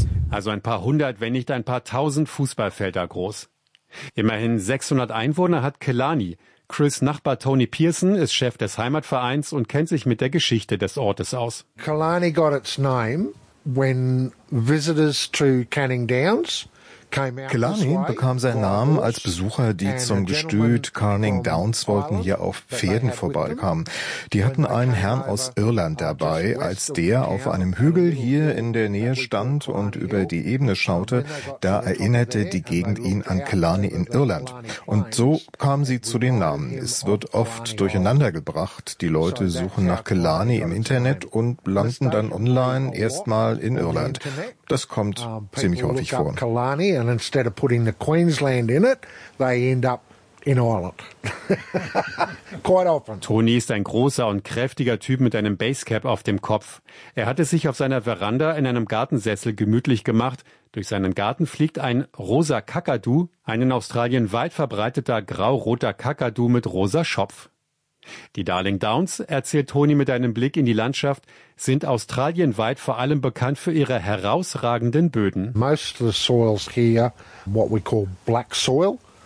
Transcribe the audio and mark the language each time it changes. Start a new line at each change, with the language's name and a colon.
German: Also ein paar hundert, wenn nicht ein paar tausend Fußballfelder groß. Immerhin 600 Einwohner hat Killarney. Chris' Nachbar Tony Pearson ist Chef des Heimatvereins und kennt sich mit der Geschichte des Ortes aus.
English: Killarney got its name when visitors to Canning Downs.
German: Killarney bekam seinen Namen, als Besucher, die zum Gestüt Canning Downs wollten, hier auf Pferden vorbeikamen. Die hatten einen Herrn aus Irland dabei. Als der auf einem Hügel hier in der Nähe stand und über die Ebene schaute, da erinnerte die Gegend ihn an Killarney in Irland. Und so kamen sie zu den Namen. Es wird oft durcheinander gebracht. Die Leute suchen nach Killarney im Internet und landen dann online erstmal in Irland. Das kommt ziemlich häufig vor.
English: And instead of putting the Queensland in it, they end up in Ireland. Quite often.
German: Tony ist ein großer und kräftiger Typ mit einem Basecap auf dem Kopf. Er hat es sich auf seiner Veranda in einem Gartensessel gemütlich gemacht. Durch seinen Garten fliegt ein rosa Kakadu, ein in Australien weit verbreiteter grau-roter Kakadu mit rosa Schopf. Die Darling Downs, erzählt Tony mit einem Blick in die Landschaft, sind australienweit vor allem bekannt für ihre herausragenden Böden.
English: Most of the soils here, what we call black soil.